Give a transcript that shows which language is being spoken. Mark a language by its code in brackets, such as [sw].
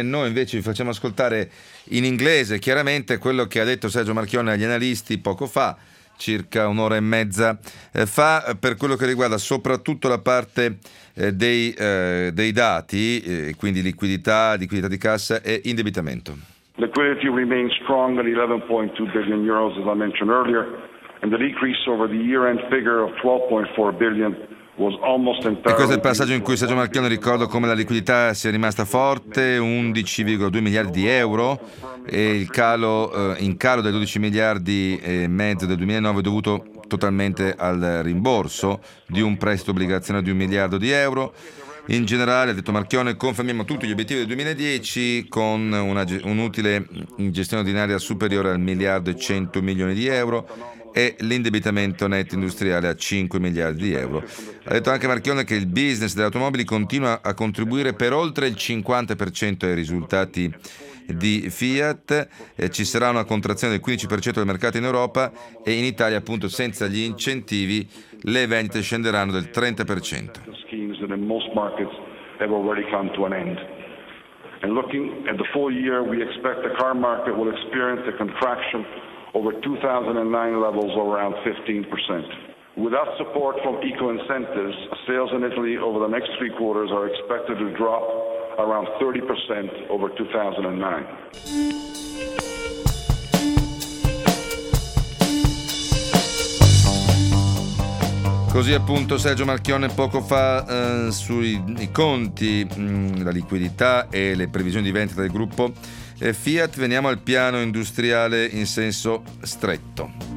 [it] Noi invece vi facciamo ascoltare in inglese chiaramente quello che ha detto Sergio Marchionne agli analisti poco fa, circa un'ora e mezza fa, per quello che riguarda soprattutto la parte dei dati, quindi liquidità di cassa e indebitamento. [en] Liquidity remains strong at 11.2 billion euros as I mentioned earlier, and the decrease over the year-end figure of 12.4 billion [it] E questo è il passaggio in cui Sergio Marchionne ricorda come la liquidità sia rimasta forte, 11,2 miliardi di euro, e il calo in calo dai 12 miliardi e mezzo del 2009 dovuto totalmente al rimborso di un prestito obbligazionario di 1 miliardo di euro. In generale, ha detto Marchionne, confermiamo tutti gli obiettivi del 2010 con un utile in gestione ordinaria superiore al 1.100.000.000 di euro e l'indebitamento netto industriale a 5 miliardi di euro. Ha detto anche Marchionne che il business delle automobili continua a contribuire per oltre il 50% ai risultati di Fiat, ci sarà una contrazione del 15% del mercato in Europa e in Italia appunto senza gli incentivi le vendite scenderanno del 30%. [en] In most markets have already come to an end. And looking at the full year, we expect the car market will experience a contraction over 2009 levels of around 15%. Without support from eco incentives, sales in Italy over the next three quarters are expected to drop around 30% over 2009. [it] Così appunto Sergio Marchionne poco fa sui conti, la liquidità e le previsioni di vendita del gruppo Fiat. Veniamo al piano industriale in senso stretto.